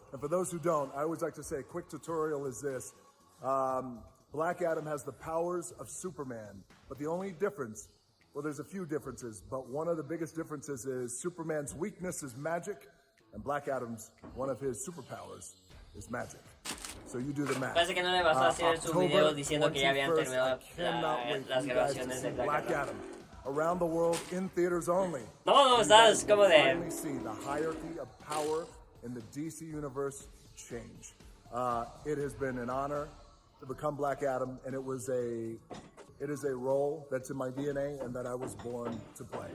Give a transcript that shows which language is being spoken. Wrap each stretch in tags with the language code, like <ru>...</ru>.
<en>And for those who don't, I always like to say a quick tutorial is this. Black Adam has the powers of Superman, but the only difference, well, there's a few differences, but one of the biggest differences is Superman's weakness is magic, and Black Adam's, one of his superpowers, is magic. So you do the math.</en> <es>Parece que no le vas a hacer su video diciendo que ya habían terminado las grabaciones de Black Adam.</es> <en>Around the world, in theaters only.</en> <es>No, estás como de...</es> <en>Finally see the hierarchy of power in the DC universe change. It has been an honor to become Black Adam, and it is a role that's in my DNA and that I was born to play.</en>